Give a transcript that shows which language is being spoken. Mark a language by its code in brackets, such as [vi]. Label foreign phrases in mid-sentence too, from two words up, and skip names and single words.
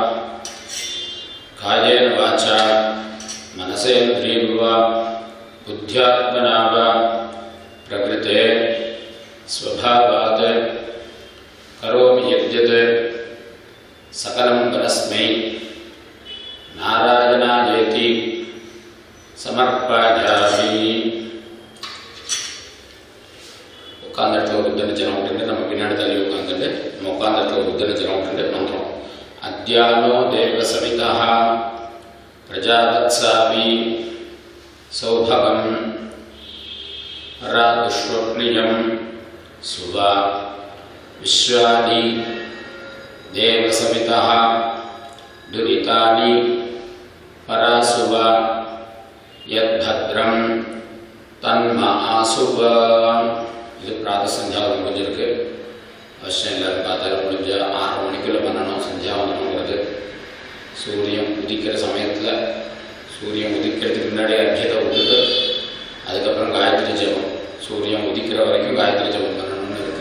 [sa] कायेन वाचा मनसेन्द्रियर्वा बुद्ध्यात्मना वा प्रकृते स्वभावात् करोमि यद्यत् सकलं परस्मै नारायणायेति समर्पयामि. [ta] உட்கார்ந்த இடத்துல ஒரு புத்தனை ஜனம் விட்டுட்டு நம்ம பின்னாடி தள்ளி உட்காந்துட்டு நம்ம உட்கார்ந்த இடத்துல ஒரு புத்தனை ஜனம் விட்டுட்டு மந்திரம். [sa] अद्यानो देव सविता प्रजावत्सावी सौभगम् परादुःष्वप्नियं सुव विश्वानि देव सविता दुरितानि परासुव यद्भद्रं तन्म आसुव. [ta] இது பிராத சந்தியாவதனம் கொஞ்சம் இருக்கு, அவசியம் எல்லாரும் பார்த்தாலும் முடிஞ்ச 6 மணிக்குள்ள பண்ணணும். சந்தியாவதனங்கிறது சூரியன் உதிக்கிற சமயத்தில், சூரியன் உதிக்கிறதுக்கு முன்னாடி அர்க்கியத்தை விட்டுட்டு அதுக்கப்புறம் காயத்ரி ஜபம், சூரியன் உதிக்கிற வரைக்கும் காயத்ரி ஜபம் பண்ணணும்னு இருக்கு.